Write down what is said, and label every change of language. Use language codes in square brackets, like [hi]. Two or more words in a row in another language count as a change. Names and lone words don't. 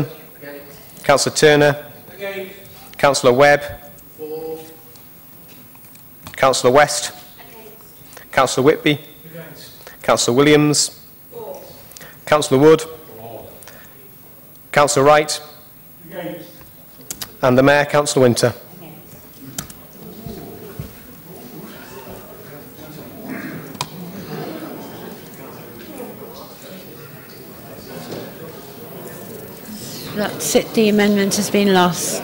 [en] Councillor Turner. Councillor Webb. Councillor West. Councillor Whitby. Councillor Williams. Councillor Wood. Councillor Wright. And the Mayor, Councillor Winter. That's it, the amendment has been lost.